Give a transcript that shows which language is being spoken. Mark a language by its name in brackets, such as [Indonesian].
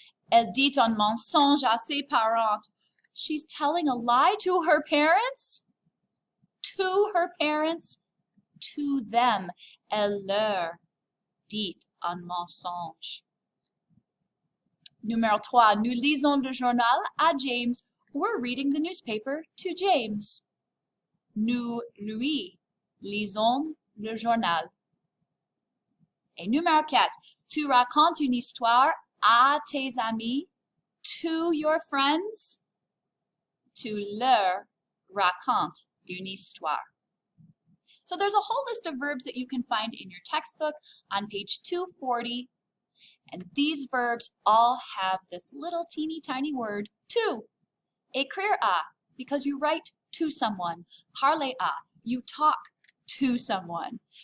[French] Elle dit un mensonge à ses parents. [English] She's telling a lie to her parents? To her parents? To them. [French] Elle leur dit un mensonge. Numéro 3. Nous lisons le journal à James. [English] We're reading the newspaper to James. [French] Nous lui lisons le journal. Et numéro 4. Tu racontes une histoire à tes amis, [English] to your friends. [French] Tu leur racontes une histoire. [English] So there's a whole list of verbs that you can find in your textbook on page 240. And these verbs all have this little teeny tiny word, to. Écrire à, because you write to someone. Parler à, you talk to someone.